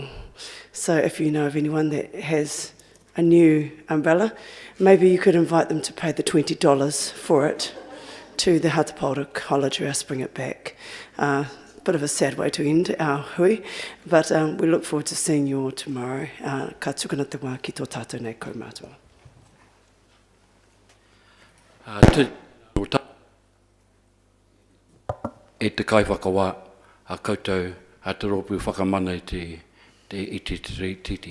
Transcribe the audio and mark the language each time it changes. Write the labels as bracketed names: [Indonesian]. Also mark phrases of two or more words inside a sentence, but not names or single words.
[English] So if you know of anyone that has a new umbrella, maybe you could invite them to pay the $20 for it to the Hatapaora College where else bring it back. Bit of a sad way to end our hui, but we look forward to seeing you all tomorrow. [Māori] Ka tukana te wā ki tō tātou nei kaumātua. E te kai whakawā, a koutou a te ropu whakamana i te titi.